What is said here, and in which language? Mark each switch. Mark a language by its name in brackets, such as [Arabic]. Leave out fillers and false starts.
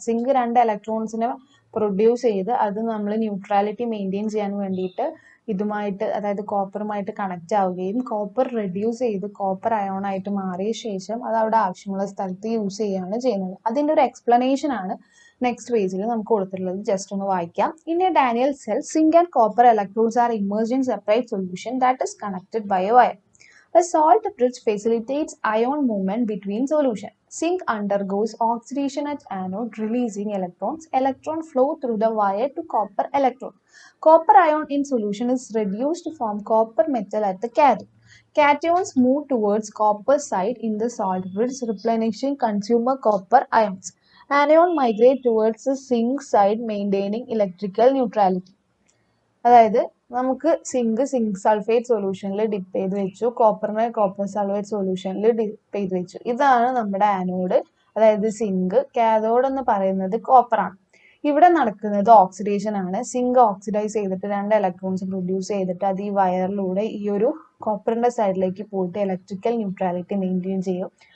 [Malayalam] Zinc 2 ഇലക്ട്രോൺസിനെ produce ചെയ്ത് അത് നമ്മൾ ന്യൂട്രാലിറ്റി മെയിൻറ്റെയിൻ ചെയ്യാൻ വേണ്ടിയിട്ട് ഇതുമായിട്ട്, അതായത് കോപ്പറുമായിട്ട് കണക്ട് ആവുകയും കോപ്പർ റെഡ്യൂസ് ചെയ്ത് കോപ്പർ അയോൺ ആയിട്ട് മാറിയ ശേഷം അത് അവിടെ ആവശ്യമുള്ള സ്ഥലത്ത് യൂസ് ചെയ്യുകയാണ് ചെയ്യുന്നത്. അതിന്റെ ഒരു എക്സ്പ്ലനേഷൻ ആണ് നെക്സ്റ്റ് പേജിൽ നമുക്ക് കൊടുത്തിട്ടുള്ളത്. ജസ്റ്റ് ഒന്ന് വായിക്കാം. [English] In a Daniell cell zinc and copper electrodes are immersed in separate solution that is connected by a wire. A salt bridge facilitates ion movement between solution. Zinc undergoes oxidation at anode, releasing electrons. Electron flow through the wire to copper electrode. Copper ion in solution is reduced to form copper metal at the cathode. Cations move towards copper side in the salt bridge, replenishing consumer copper ions. Anion migrate towards the zinc side maintaining electrical neutrality. [Malayalam] അതായത് നമുക്ക് zinc sulphate സൊല്യൂഷനിൽ dip ചെയ്ത് വെച്ചു, കോപ്പറിനെ copper sulphate സൊല്യൂഷനിൽ dip ചെയ്ത് വെച്ചു. ഇതാണ് നമ്മുടെ ആനോഡ്, അതായത് സിങ്ക്. കാഥോഡ് എന്ന് പറയുന്നത് കോപ്പറാണ്. ഇവിടെ നടക്കുന്നത് ഓക്സിഡേഷൻ ആണ്. സിങ്ക് ഓക്സിഡൈസ് ചെയ്തിട്ട് 2 ഇലക്ട്രോൺസ് പ്രൊഡ്യൂസ് ചെയ്തിട്ട് അത് ഈ വയറിലൂടെ ഈ ഒരു കോപ്പറിന്റെ സൈഡിലേക്ക് പോയിട്ട് ഇലക്ട്രിക്കൽ ന്യൂട്രാലിറ്റി മെയിൻറ്റെയിൻ ചെയ്യും.